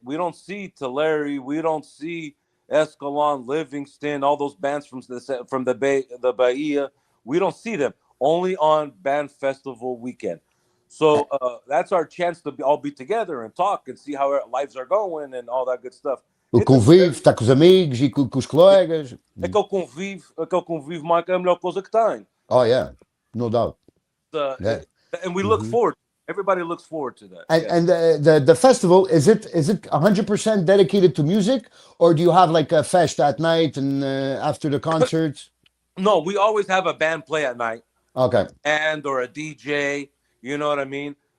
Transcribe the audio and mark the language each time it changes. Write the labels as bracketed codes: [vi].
[en] We don't see Tulare, we don't see Escalon, Livingston, all those bands from the Bay, the Bahia. We don't see them only on band festival weekend. So that's our chance to all be together and talk and see how our lives are going and all that good stuff. [pt] O [en] It's a [pt] convívio, [en] very, [pt] estar com os amigos e com os colegas. aquele convívio, Mike, é a melhor coisa que tem. [en] Oh, yeah. No doubt. Uh, Yeah. and we look Mhm. forward. Everybody looks forward to that. And yeah. and the festival, is it 100% dedicated to music, or do you have like a fest at night and after the concerts? No, we always have a band play at night, Okay. and or a DJ. You know what I mean?